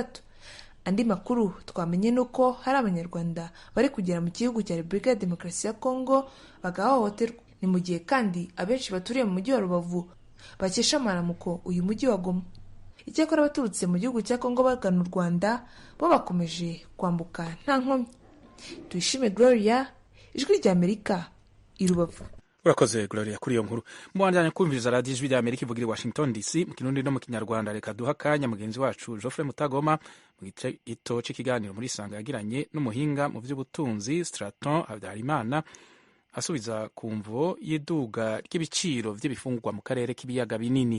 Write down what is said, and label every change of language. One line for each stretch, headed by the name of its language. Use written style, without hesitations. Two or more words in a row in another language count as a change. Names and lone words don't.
Kinyarwanda: Andi makuru twamenye nuko hari abanyarwanda bari kugera mu gihugu cya Repubulika ya Demokarasi ya Kongo bagahohoterwa. Ni mu gihe kandi abenshi baturiye mu mujyi wa Rubavu bakesha amaramuko uyu mujyi wa Goma. Icyakora abaturutse mu gihugu cya Kongo bagana u Rwanda bo bakomeje kwambuka nta nkomyi. Tuyishime Gloria, Ijwi rya Amerika, i Rubavu.
Rundi: Urakoze Gloria kuri iyo nkuru. Mubandanya kumviriza radio Ijwi rya Amerika ivugira i Washington DC mu Kirundi no mu Kinyarwanda. Reka duha akanya mugenzi wacu Geoffrey Mutagoma mu gito cy'ikiganiro muri Sanga yagiranye n'umuhinga mu by'ubutunzi Straton Habyarimana asubiza ku mvo y'iduga ry'ibiciro by'ibifungurwa mu karere k'ibiyaga binini.